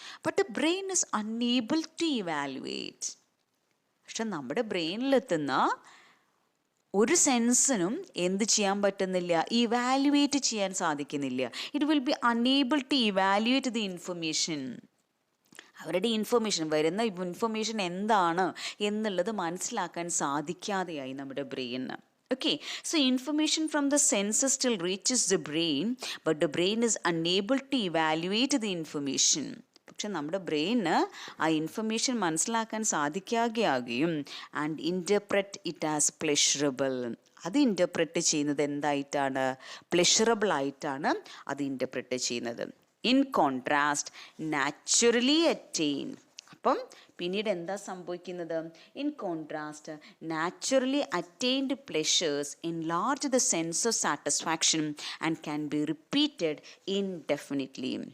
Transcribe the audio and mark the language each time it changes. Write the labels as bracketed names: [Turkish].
[English] But the brain is unable to evaluate. [Malayalam] പക്ഷെ നമ്മുടെ ബ്രെയിനിലെത്തുന്ന ഒരു സെൻസിനും എന്ത് ചെയ്യാൻ പറ്റുന്നില്ല, ഇവാലുവേറ്റ് ചെയ്യാൻ സാധിക്കുന്നില്ല. [English] It will be unable to evaluate the information. [Malayalam] അവരുടെ വരുന്ന ഇൻഫർമേഷൻ എന്താണ് എന്നുള്ളത് മനസ്സിലാക്കാൻ സാധിക്കാതെയായി നമ്മുടെ ബ്രെയിന്. [English] Okay, so information from the senses still reaches the brain, but the brain is unable to evaluate the information. [Malayalam] പക്ഷെ നമ്മുടെ ബ്രെയിന് ആ ഇൻഫർമേഷൻ മനസ്സിലാക്കാൻ സാധിക്കാതെയാകുകയും [English] And interpret it as pleasurable. [Malayalam] അത് ഇൻ്റർപ്രറ്റ് ചെയ്യുന്നത് എന്തായിട്ടാണ്, പ്ലഷറബിൾ ആയിട്ടാണ് അത് ഇൻ്റർപ്രറ്റ് ചെയ്യുന്നത്. [English] In contrast naturally attain. [Malayalam] അപ്പം പിന്നീട് എന്താ സംഭവിക്കുന്നത്, [English] In contrast naturally attained pleasures enlarge the sense of satisfaction and can be repeated indefinitely.